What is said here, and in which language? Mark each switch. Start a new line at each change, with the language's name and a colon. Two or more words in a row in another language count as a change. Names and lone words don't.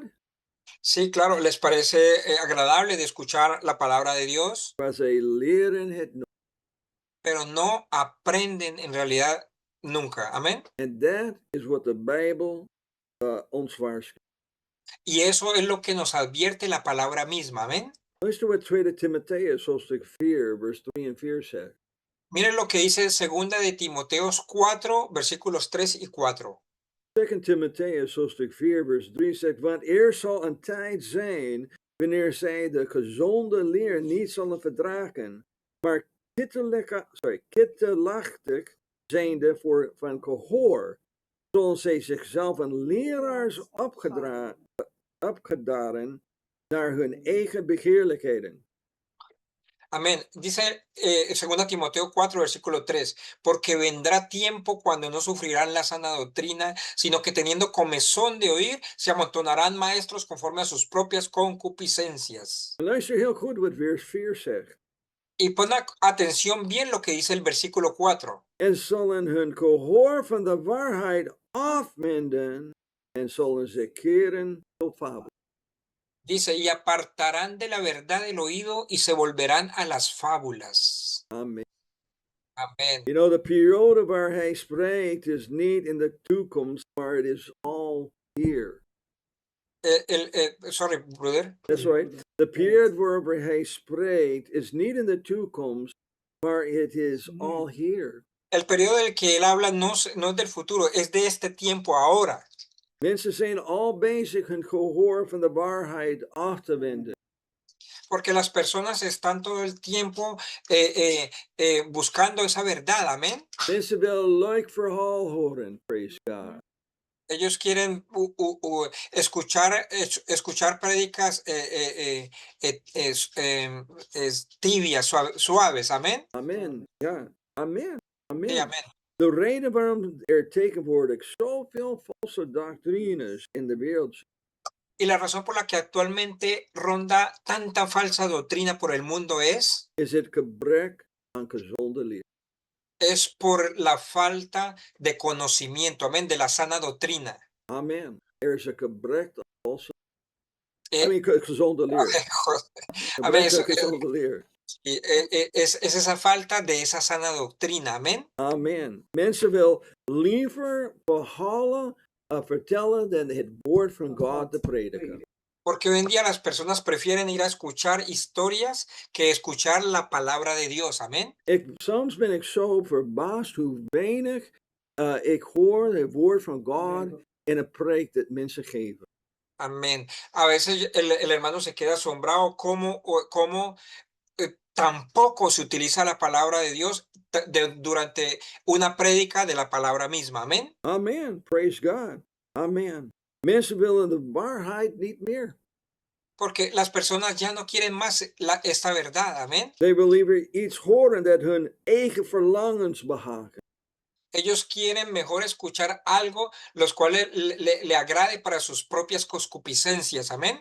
Spanish: sí, claro, les parece agradable de escuchar la palabra de Dios,
Dutch: Maar zij leren het nooit.
Spanish: pero no aprenden en realidad nunca. Amén.
Dutch: En dat is wat de Bijbel ons waarschuwt.
Spanish: Y eso es lo que nos advierte la palabra misma. Amén.
Dutch: Luister wat 2 Timotheus hoofdstuk 4 vers 3 en 4 zegt.
Spanish: Miren lo que dice 2 de Timoteos 4, versículos 3 y 4.
Dutch: 2 Timotheus hoofdstuk 4 vers 3 zegt, want er zal een tijd zijn wanneer zij de gezonde leer niet zullen verdragen, maar kittelachtig zijnde van gehoor, zullen zij zichzelf een leraars opgedaren naar hun eigen begeerlijkheden.
Spanish: Amén. Dice 2 Timoteo 4, versículo 3, porque vendrá tiempo cuando no sufrirán la sana doctrina, sino que teniendo comezón de oír, se amontonarán maestros conforme a sus propias concupiscencias.
Dutch: Luister heel goed wat vers 4 zegt.
Spanish: Y pon atención bien lo que dice el versículo 4.
Dutch: En zullen hun gehoor van de waarheid afwenden en zullen ze keren tot fabel.
Spanish: Dice, y apartarán de la verdad el oído y se volverán a las fábulas.
Dutch: Amen.
Spanish: Amén.
English: You know,
Dutch: de periode waar hij spreekt is niet in de toekomst, maar het is
English: all here. Sorry, brother. That's right.
Dutch: De periode waarover hij spreekt is niet in de toekomst, maar het is
English: all here.
Spanish: El periodo del que él habla no es del futuro, es de este tiempo ahora.
Dutch: Mensen zijn al bezig hun gehoor van de waarheid af te wenden.
Spanish: Porque las personas están todo el tiempo buscando esa verdad, amén.
Dutch: Mensen willen leuk verhaal horen,
English: praise God.
Spanish: Ellos quieren escuchar prédicas tibias, suaves, amén.
Dutch: Amen. Ja, amen. Amen.
Spanish: Sí, amén.
Dutch: De reden waarom tegenwoordig zoveel valse doctrines in de wereld zijn.
Spanish: Y la razón por la que actualmente ronda tanta falsa doctrina por el mundo es
Dutch: Het gebrek aan gezonde leer.
Spanish: Es por la falta de conocimiento, amén, de la sana doctrina.
Dutch: Amen. Is een gebrek aan valse gezonde leer.
Spanish: Amén.
Dutch: Gezonde leer.
Spanish: Es esa falta de esa sana doctrina, amén.
Dutch: Amen. Mensen willen liever verhalen vertellen dan het woord van God te prediken.
Spanish: Porque hoy en día las personas prefieren ir a escuchar historias que escuchar la palabra de Dios. Amén.
Dutch: Soms ben ik zo verbaasd hoe weinig ik hoor het woord van God in een preek dat mensen geven.
Spanish: Amén. A veces el hermano se queda asombrado cómo tampoco se utiliza la palabra de Dios durante una prédica de la palabra misma. Amén.
English: Amen. Praise God. Amen.
Dutch: Mensen willen de waarheid niet meer.
Spanish: Porque las personas ya no quieren más esta verdad. Amén.
English: They will
Dutch: liever iets horen dat hun eigen verlangens behagen.
Spanish: Ellos quieren mejor escuchar algo los cuales le agrade para sus propias concupiscencias. Amén.